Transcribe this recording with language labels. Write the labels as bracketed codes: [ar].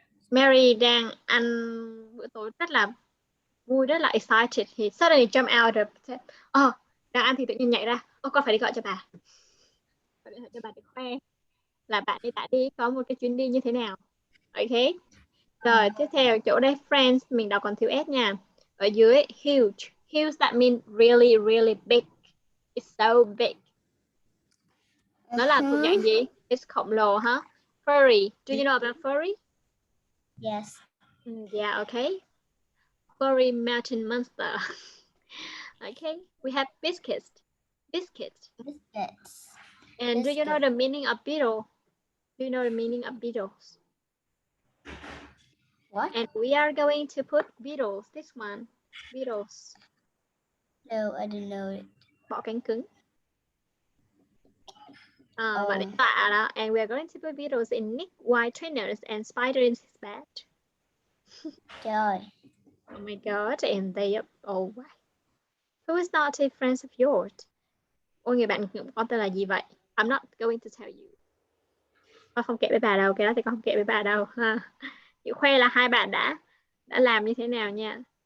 [vi] Mary đang ăn bữa tối rất là vui, rất là excited. Thì [en] suddenly jump out of [vi] đang ăn thì tự nhiên nhảy ra. Con phải đi gọi cho bà. Phải điện thoại cho bà để khoe là bạn ấy đã đi có một cái chuyến đi như thế nào. Okay. Rồi, tiếp theo chỗ đây friends mình đọc còn thiếu S nha. Ở dưới huge. [en] Huge that means really really big. It's so big. [vi] Nó là thuộc dạng gì? [en] It's [vi] khổng lồ hả? [en] Furry. Do you know about furry? Yes. Yeah, okay. Furry mountain monster. Okay, we have biscuits. Biscuits. Biscuits. And do you know the meaning of beetle? Do you know the meaning of beetles? What? And we are going to put beetles. This one. Beetles. No, I didn't know it. [vi] Bọ cánh cứng. Và để tạ đó. [en] And we are going to put beetles in Nick white trainers and spider in his bed. [vi] Trời. [en] Oh my god. And they are all white. Who is not a friend of yours? [vi] Ôi, người bạn con tên là gì vậy? [en] I'm not going to tell you. [vi] Con không kể với bà đâu. Cái đó thì con không kể với bà đâu ha. Chị khoe là hai bạn đã làm như thế nào nha.